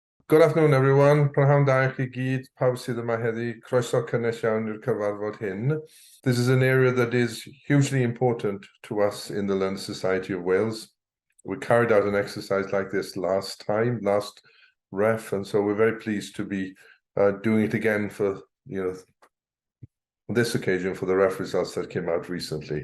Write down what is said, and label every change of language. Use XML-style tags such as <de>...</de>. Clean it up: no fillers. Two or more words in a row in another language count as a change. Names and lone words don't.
<en>Good afternoon everyone.</en> <cy>Prynhawn da i chi gyd, pawb sydd yma heddi, croeso cynnes iawn i'r cyfarfod hyn.</cy> <en>This is an area that is hugely important to us in the Learned Society of Wales. We carried out an exercise like this last ref, and so we're very pleased to be doing it again for this occasion for the ref results that came out recently.</en>